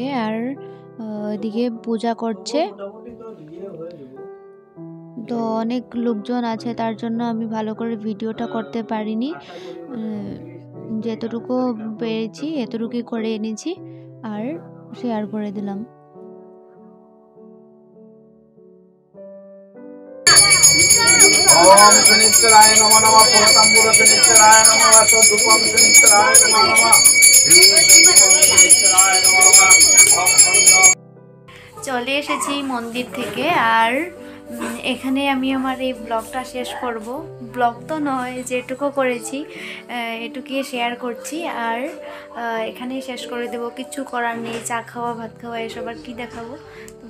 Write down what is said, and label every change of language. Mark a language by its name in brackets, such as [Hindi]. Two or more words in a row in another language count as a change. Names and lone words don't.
[Bangla] আর এদিকে পূজা করছে, তো অনেক লোকজন আছে, তার জন্য আমি ভালো করে ভিডিওটা করতে পারিনি। যেতটুকু পেরেছি এতটুকুই করে এনেছি আর শেয়ার করে দিলাম। [Sanskrit] ओम शनिश्चराय नमः नमः पुरतंबुर शनिश्चराय नमः स्वधूपम शनिश्चराय नमः नमः श्री शनिश्चराय नमः नमः। [Bangla] চলে এসেছি মন্দির থেকে, আর এখানে আমি আমার এই ব্লগটা শেষ করব। ব্লগ তো নয়, যেটুকু করেছি এটুকুই শেয়ার করছি, আর এখানেই শেষ করে দেবো। কিছু করার নেই, চা খাওয়া ভাত খাওয়া এসব আর কি দেখাবো।